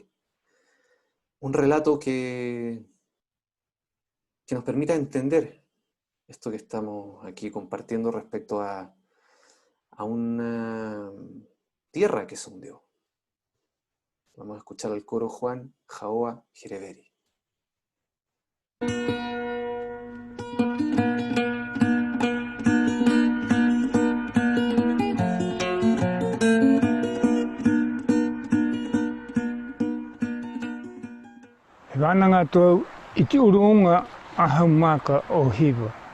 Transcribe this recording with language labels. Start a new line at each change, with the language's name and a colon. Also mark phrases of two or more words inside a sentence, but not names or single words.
Spanish: Un relato que nos permita entender esto que estamos aquí compartiendo respecto a una tierra que se hundió. Vamos a escuchar al coro Juan Jaoa Jereveri.
Rapanui: Vananga to iti urunga ahaumaka o hiva.